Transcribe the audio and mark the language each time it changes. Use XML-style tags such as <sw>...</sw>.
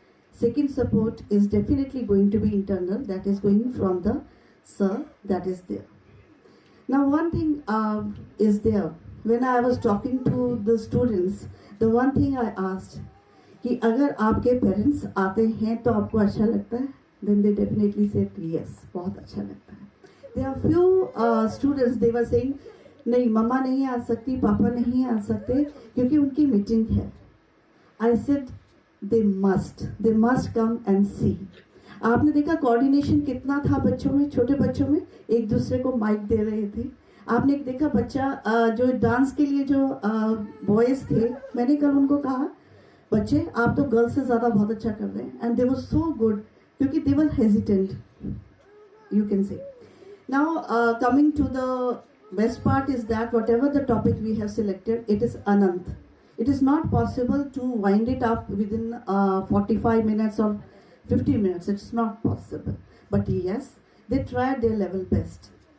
<en>Second support is definitely going to be internal, that is going from the sir that is there. Now one thing is there. When I was talking to the students, the one thing I asked</en> <hi>कि अगर आपके parents आते हैं तो आपको अच्छा लगता है?</hi> <en>Then they definitely said yes,</en> <hi>बहुत अच्छा लगता है.</hi> <en>There are few students, they were saying</en> <hi>नहीं मम्मा नहीं आ सकती, पापा नहीं आ सकते क्योंकि उनकी मीटिंग है.</hi> <en>I said they must come and see.</en> <hi>आपने देखा कोऑर्डिनेशन कितना था बच्चों में, छोटे बच्चों में एक दूसरे को माइक दे रहे थे. आपने देखा बच्चा जो डांस के लिए जो बॉयज थे, मैंने कल उनको कहा बच्चे आप तो गर्ल्स से ज़्यादा बहुत अच्छा कर रहे हैं,</hi> <en>and they were so good</en> <hi>क्योंकि</hi> <en>They were hesitant, you can say. Now coming to the best part is that whatever the topic we have selected, it is Anant. It is not possible to wind it up within 45 minutes or 50 minutes. It's not possible. But yes, they tried their level best.</en>